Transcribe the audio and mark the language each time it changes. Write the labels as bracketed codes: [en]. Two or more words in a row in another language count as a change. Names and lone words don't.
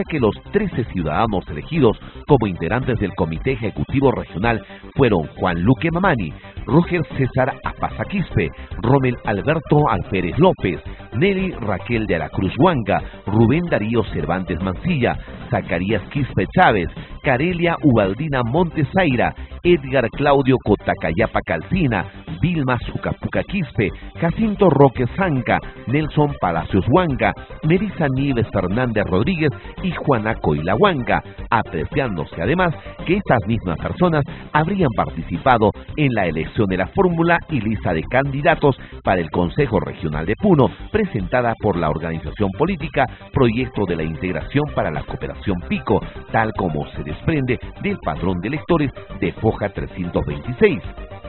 [es] que los 13 ciudadanos elegidos como integrantes del Comité Ejecutivo Regional fueron Juan Luque Mamani, Roger César Apaza Quispe, Rommel Alberto Alférez López, Nelly Raquel de la Cruz Huanga, Rubén Darío Cervantes Mancilla, Zacarías Quispe Chávez, Carelia Ubaldina Montesaira, Edgar Claudio Cotacayapa Calcina, Vilma Sucapuca Quispe, Jacinto Roque Zanca, Nelson Palacios Huanga, Melissa Nieves Fernández Rodríguez y Juana Coila Huanga, apreciándose además que estas mismas personas habrían participado en la elección de la fórmula y lista de candidatos para el Consejo Regional de Puno, presentada por la organización política Proyecto de la Integración para la Cooperación Pico, tal como se desprende del padrón de electores de foja 326.